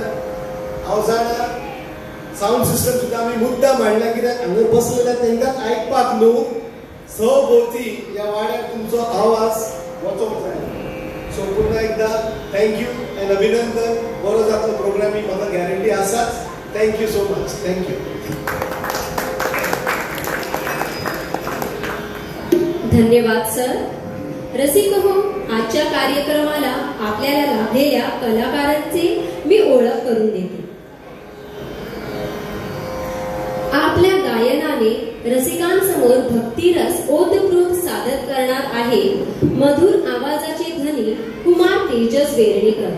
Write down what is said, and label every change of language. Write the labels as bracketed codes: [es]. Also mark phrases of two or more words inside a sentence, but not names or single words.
[kok] हांव जाणा [en] sound system [kok] सुद्दां आमी मुद्दाम हाडला कित्याक हांगा बसलेल्या तांकां आयकपाक न्हू सभोवती ह्या वाड्यार तुमचो आवाज वचोंक जाय. सो पुन्हा एकदा [en] thank you and [kok] अभिनंदन. बरो जातलो प्रोग्राम ही म्हाका गॅरंटी आसाच. [en] Thank you so much. Thank you. [kok] धन्यवाद सर. [mr] रसिक हो, आजच्या कार्यक्रमाला आपल्याला लाभलेल्या कलाकारांची मी ओळख करून देते. आपल्या गायनाने रसिकांसमोर भक्तिरस ओतप्रोत सादर करणार आहे मधुर आवाजाचे धनी कुमार तेजस वेर्णेकर.